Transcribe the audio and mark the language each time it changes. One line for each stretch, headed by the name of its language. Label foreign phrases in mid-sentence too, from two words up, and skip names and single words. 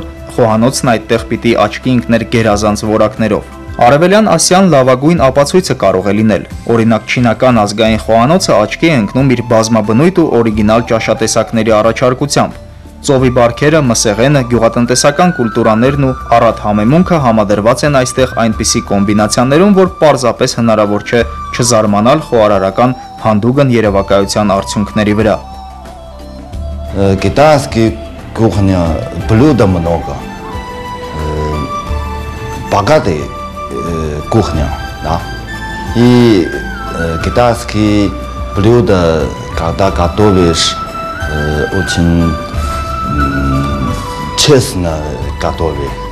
Armenian: խոհանոցն այդտեղ պիտի աչքի ընկներ գերազանց որակներով։ Արևելյան Ասիան լավագույն ապացույցը կարող է լինել։ Օրինակ չինական ազգային խոհանոցը աչքի է ընկնում իր բազմաբնույթ ու օրիգինալ ճաշատեսակների առաջարկությամբ։ Ծովի բարքերը, մսեղենը, գյուղատնտեսական կուլտուրաներն ու առատ համեմունքը համադրված են այստեղ այնպիսի կոմբինացիաներում, որ պարզապես հնարավոր չէ չզարմանալ խոհարարական հանդուգն երևակայության արդյունքների вրա.
Russian: Китайский кухня, блюда много, богатая кухня, да. И китайские блюда, когда готовишь, очень честно готовишь.